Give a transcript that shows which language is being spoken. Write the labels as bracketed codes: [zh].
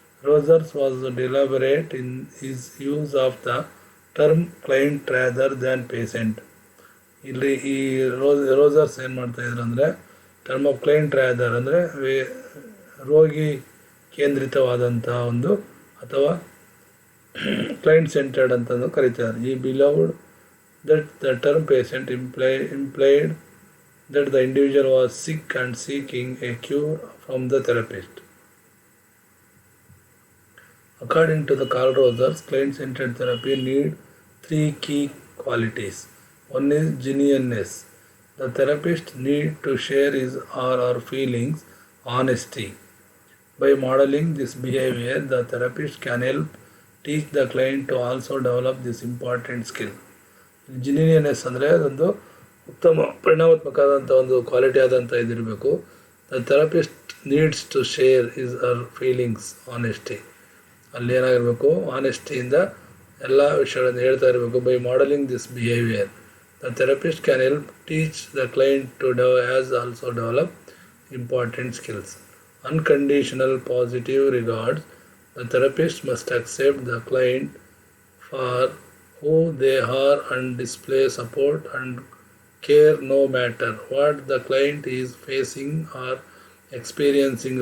[en] Rogers was deliberate in his use of the term client rather than patient. [kn] ಇಲ್ಲಿ ಈ Rogers ಏನು ಮಾಡ್ತಾಯಿದ್ರು ಅಂದರೆ [en] term of client rather [kn] ಅಂದರೆ ರೋಗಿ ಕೇಂದ್ರಿತವಾದಂಥ ಒಂದು ಅಥವಾ ಕ್ಲೈಂಟ್ ಸೆಂಟರ್ಡ್ ಅಂತಲೂ ಕರೀತಾರೆ. [en] ಈ believed that the term patient implied that the individual was sick and seeking a cure from the therapist. According to the Carl Rogers, client-centered therapy need 3 key qualities. One is genuineness. The therapist need to share his or her feelings honesty. By modeling this behavior, the therapist can help teach the client to also develop this important skill. [kn] ಜಿನಿನಿಯನೆಸ್ ಅಂದರೆ ಅದೊಂದು ಉತ್ತಮ ಪರಿಣಾಮಾತ್ಮಕವಾದಂಥ ಒಂದು quality ಆದಂಥ ಇದಿರಬೇಕು. [en] The therapist needs to share his or her feelings honesty. [kn] ಅಲ್ಲಿ ಏನಾಗಿರಬೇಕು, ಆನೆಸ್ಟಿಯಿಂದ ಎಲ್ಲ ವಿಷಯಗಳನ್ನು ಹೇಳ್ತಾ ಇರಬೇಕು. [en] By modelling this behaviour the therapist can help teach the client to has also develop important skills. Unconditional positive regards. The therapist must accept the client for who they are and display support and care no matter what the client is facing or experiencing.